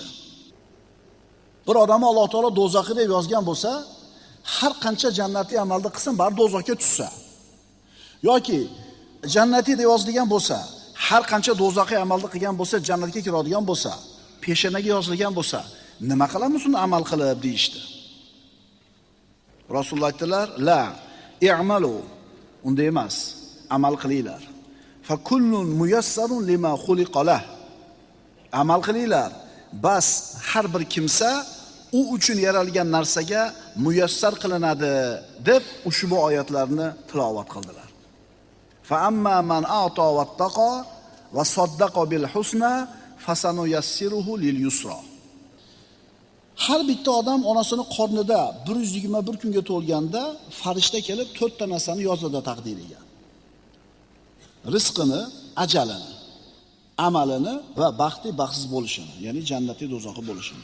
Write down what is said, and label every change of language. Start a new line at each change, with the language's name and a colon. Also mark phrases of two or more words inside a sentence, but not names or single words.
Uzbek: Bir odamni Alloh taolo do'zaxi deb yozgan bo'lsa, har qancha jannatiy amalni qilsin, bar do'zaxga tushsa, yoki jannatiy deb yozilgan bo'lsa, har qancha do'zaxiy amalni qilgan bo'lsa, jannatga kiradigan bo'lsa, peshanaga yozilgan bo'lsa, nima qilamiz uni amal qilib deyshti. Rasululloh aytdilar,
Arabic: "لا اعملوا."
Uzbek: Unda emas, amal qilinglar.
Arabic: فكل ميسر لما خلق له.
Uzbek: Amal qilinglar. Bas har bir kimsa u uchun yaralgan narsaga muyassar qilinadi deb ushbu oyatlarni tilovat qildilar.
Arabic: فأما من أعطى واتقى وصدق بالحسنى فسنيسره لليسرى.
Uzbek: Har bitta odam onasini qornida 121 kunga to'lganda farishta kelib 4 ta narsani yozadi taqdiriga. Rizqini, ajalini, amalini va baxtli baxtsiz bo'lishini, ya'ni jannati do'zaxi bo'lishini.